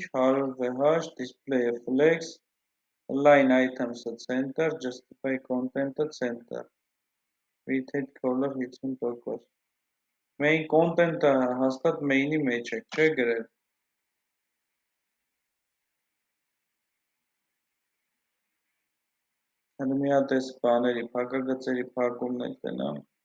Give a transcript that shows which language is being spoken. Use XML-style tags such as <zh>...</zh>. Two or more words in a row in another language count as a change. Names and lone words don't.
<en>100VH, display flex, line items-ը center, justify content-ը center, with head color 50%։ Main content-ը</en> <hy>հաստատ main-ի մեջ է, չէ գրել։ Հələ մի հատ էս բաների, փակագծերի փակումն էլ տնամ։</hy>